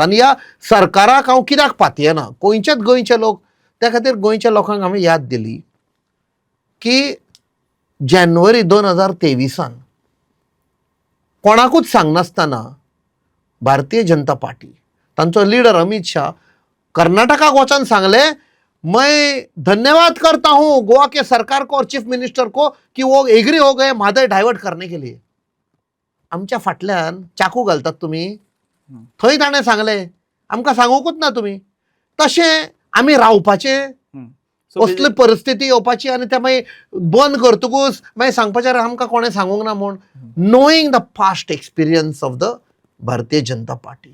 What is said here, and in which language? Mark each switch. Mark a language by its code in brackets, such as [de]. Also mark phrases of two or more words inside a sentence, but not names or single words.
[kok] आनी ह्या सरकाराक हांव कित्याक पातयना, गोंयचेच गोंयचे लोक, त्या खातीर गोंयच्या लोकांक हांवें याद दिली की जानेवारी 2023 कोणाकूच सांगनासतना भारतीय जनता पार्टी तांचो लिडर अमित शाह कर्नाटकाक वचून सांगले, [hi] मैं धन्यवाद करता हूं गोवा के सरकार को और [en] Chief Minister [hi] को कि वो एग्री हो गए मादय डायवर्ट करने के लिए. [kok] आमच्या फाटल्यान चाकू घालतात तुम्ही. थंय ताणें सांगलें आमकां सांगूकूच ना तुम्ही. तशें आमी रावपाचें, असली परिस्थिती येवपाची आनी ते मागीर बंद करतकूच मागीर सांगपाचें आमकां कोणें सांगूंक ना म्हूण [en] Knowing the past experience of the Bharatiya Janata Party.